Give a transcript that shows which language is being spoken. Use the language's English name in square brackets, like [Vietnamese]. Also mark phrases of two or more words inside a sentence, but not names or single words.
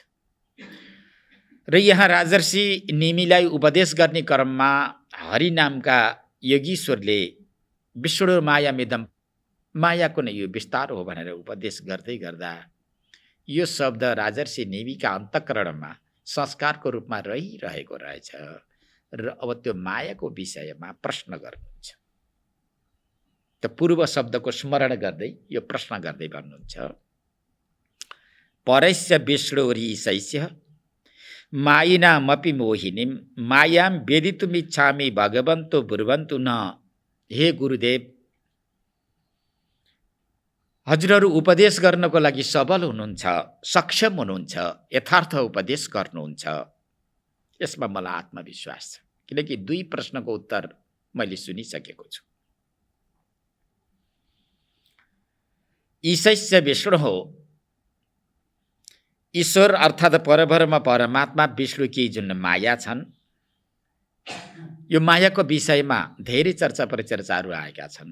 [Nepali] र यहाँ राजर्षि निमिलाई उपदेश गर्ने क्रममा हरि नामका योगीश्वरले [Sanskrit] विष्णु मायामिदम, [Nepali] मायाको नै यो विस्तार हो भनेर उपदेश गर्दै गर्दा यो शब्द राजर्षि निमिका अन्तःकरणमा संस्कारको रूपमा रहिरहेको रहेछ र अब त्यो मायाको विषयमा प्रश्न गर्नुहुन्छ। त पूर्व शब्दको स्मरण गर्दै यो प्रश्न गर्दै भन्नुहुन्छ, [Sanskrit] परस्य विष्णुरीशैस्य मायिनामपि मोहिनीं मायां वेदितुमिच्छामि भगवन्तो ब्रुवन्तु न। [Nepali] हे गुरुदेव, हजुरहरू उपदेश गर्नको लागि सबल हुनुहुन्छ, सक्षम हुनुहुन्छ, यथार्थ उपदेश गर्नुहुन्छ, यसमा मलाई आत्मविश्वास छ। किनकि 2 प्रश्नको उत्तर मैले सुनिसकेको छु। [Sanskrit] ईशस्य विष्णु [Nepali] हो, ईश्वर अर्थात् परब्रह्म परमात्मा विष्णु की जुन माया छन्, यो मायाको विषयमा धेरै चर्चा परिचर्चाहरू आएका छन्।